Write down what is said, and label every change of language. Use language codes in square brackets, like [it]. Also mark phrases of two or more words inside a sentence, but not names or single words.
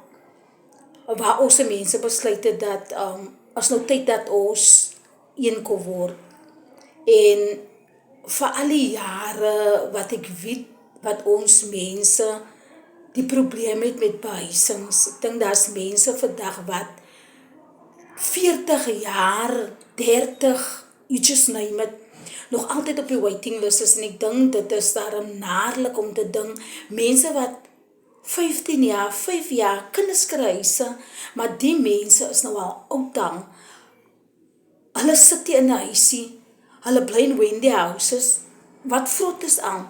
[af] Waar ons mense besluit het dat as nou tyd dat ons een kon word en vir al die jare wat ek weet wat ons mense die probleem het met behuisings. Ek dink daar's mense vandag wat 40 jaar, 30, [en] you just name it, [af] nog altyd op die [en] waiting list [af] is en ek dink dit is daarom naarlik om te dink, mense wat 15 jaar, 5 jaar, kinders kry huise, maar die mense is nou al oud al. Hulle sit hier in 'n huisie, hulle bly in [en] Wendy houses, [af] wat vrot is aan.